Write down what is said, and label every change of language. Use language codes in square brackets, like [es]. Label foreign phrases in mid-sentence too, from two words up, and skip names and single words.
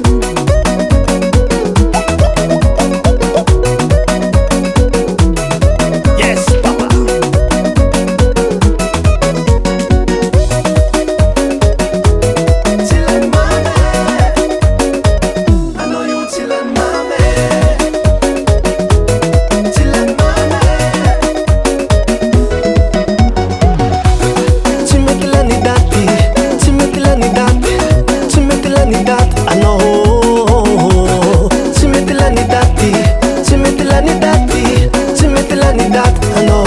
[en] Yes papa. [mg] Tsy Lany mame, [en] I know you [mg] Tsy Lany mame. Lany Daty anao. Tsy mety Lany Daty, tsy mety Lany Daty, tsy mety Lany Daty anao.